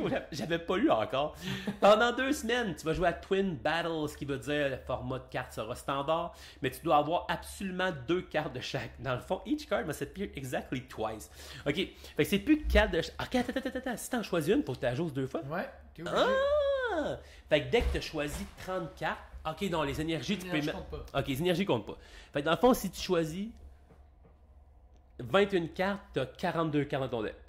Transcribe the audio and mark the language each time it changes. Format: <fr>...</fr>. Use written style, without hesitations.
<fr>J'avais pas lu encore. Pendant 2 semaines, tu vas jouer à Twin Battle, ce qui veut dire le format de carte sera standard, mais tu dois avoir absolument 2 cartes de chaque. Dans le fond,</fr> <en>each card must appear exactly twice.</en> <fr>Ok, fait que c'est plus 4 de chaque. Ok, attends. Si t'en choisis une, faut que tu la joues 2 fois. Ouais, t'es obligé. Ah! Fait que dès que tu as choisi 30 cartes, ok, non, les énergies, tu peux mettre. Ok, les énergies comptent pas. Fait que dans le fond, si tu choisis 21 cartes, tu as 42 cartes dans ton deck.</fr>